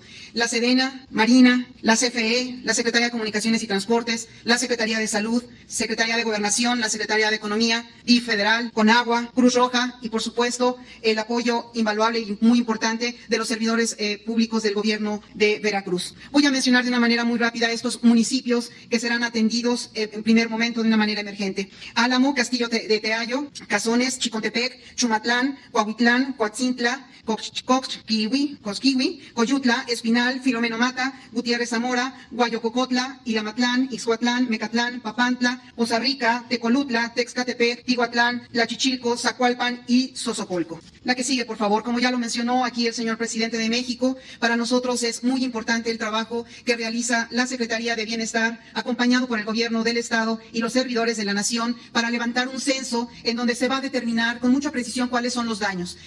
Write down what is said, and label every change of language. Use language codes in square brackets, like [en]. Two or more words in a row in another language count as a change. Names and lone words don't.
[es] La Sedena, Marina, la CFE, la Secretaría de Comunicaciones y Transportes, la Secretaría de Salud, Secretaría de Gobernación, la Secretaría de Economía, DIF federal, Conagua, Cruz Roja y, por supuesto, el apoyo invaluable y muy importante de los servidores públicos del Gobierno de Veracruz. Voy a mencionar de una manera muy rápida estos municipios que serán atendidos en primer momento de una manera emergente. Álamo, Castillo de Teayo, Cazones, Chicontepec, Chumatlán, Coahuitlán, Coatzintla, Cosquihui, Coyutla, Espinal, Filomeno Mata, Gutiérrez Zamora, Guayococotla, Iramatlán, Ixhuatlán, Mecatlán, Papantla, Poza Rica, Tecolutla, Texcatepec, Tihuatlán, Tlachichilco, Zacualpan y Xochopolco. La que sigue, por favor. Como ya lo mencionó aquí el señor presidente de México, para nosotros es muy importante el trabajo que realiza la Secretaría de Bienestar, acompañado por el Gobierno del Estado y los servidores de la Nación, para levantar un censo en donde se va a determinar con mucha precisión cuáles son los daños.